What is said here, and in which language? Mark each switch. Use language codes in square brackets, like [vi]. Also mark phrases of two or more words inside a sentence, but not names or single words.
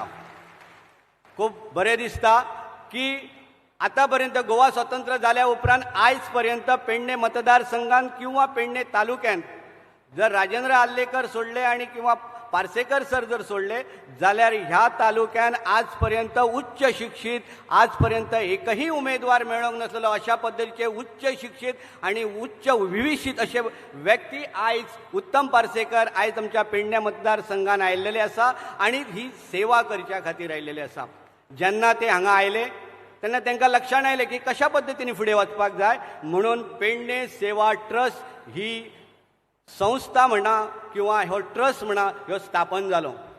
[kok] खूब बरें दिसता की आतापर्यंत गोवा स्वतंत्र जाल्या उपरांत आयज पर्यंत पेडणे मतदारसंघात किंवा पेडणे तालुक्यात जर राजेंद्र आल्लेकर सोडले आणि किंवा पार्सेकर सर जर सोडले जाल्यार ह्या तालुक्यान आजपर्यंत उच्च शिक्षित आजपर्यंत एकही उमेदवार मेळोंक नसलेलो अशा पद्धतीचे उच्च शिक्षित आणि उच्च विविशित असे व्यक्ती आयज उत्तम पार्सेकर आयज आमच्या पेडणे मतदारसंघान आयिल्ले आसा आणि ही सेवा करच्या खातीर आयिल्ले आसा. जेन्ना ते हांगा आयले तेन्ना तांकां लक्षात आयलें की कशा पद्धतीने फुडें वचपाक जाय. म्हणून पेडणे सेवा ट्रस्ट ही संस्था म्हणा किंवा हो ट्रस्ट म्हणा ह्यो स्थापन जालो.